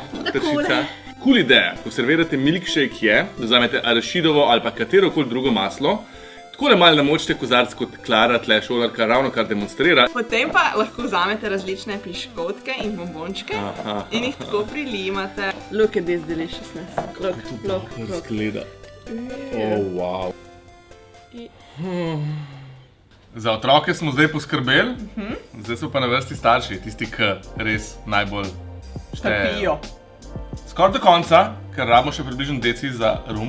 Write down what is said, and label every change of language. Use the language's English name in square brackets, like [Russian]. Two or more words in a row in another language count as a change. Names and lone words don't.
[Slovenian] Takole. Tršica. Cool ideja, ko servirate milkshake je, da vzamete arašidovo ali pa katerokoli drugo maslo, takole malo namočite kozarc, kot Klara, tle šolarka, ravno kar demonstrira. Potem pa lahko vzamete različne piškotke in bombončke in jih tako prilimate. [English] Look at this deliciousness. Look. [Slovenian] Zgleda. [English] Oh, wow. [Slovenian] Za otroke smo zdaj poskrbeli, zdaj so pa na vrsti starši, tisti, ki res najbolj Trpijo. Skoraj do konca, ker rabimo še približno deci za rum.